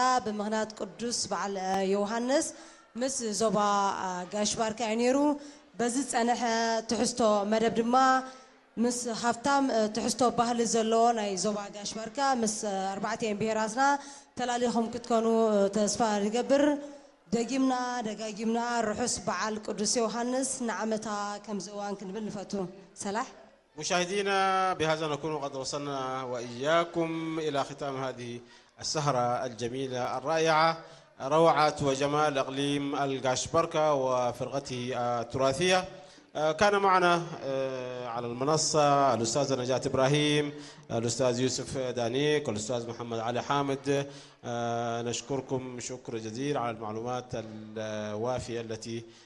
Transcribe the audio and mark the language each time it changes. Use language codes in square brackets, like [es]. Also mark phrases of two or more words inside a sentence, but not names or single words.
[ti] ብምኽንያት ቅዱስ በዓል ዮሃንስ ምስ ዞባ ጋሽ ባርካ እዩ ነይሩ በዚ ፀንሐ ትሕዝቶ መደብ ድማ ምስ ሃፍታም ትሕዝቶ ባህሊ ዘለዎ ናይ ዞባ ጋሽ ባርካ ምስ 4 ብሄራትና ተላሊኹም ክትኮኑ ተስፋ ንገብር ደጋጊምና ርሑስ በዓል ቅዱስ ዮሃንስ نعمتا كم زوان كنبل نفتو سلاح [ar] مشاهدينا بهذا نكون قد وصلنا وإياكم إلى ختام هذه السهرة الجميلة الرائعة روعة وجمال إقليم القاشبركة وفرقته التراثية كان معنا على المنصة الأستاذ نجاة إبراهيم الأستاذ يوسف دانيك والأستاذ محمد علي حامد نشكركم شكر جزيل على المعلومات الوافية التي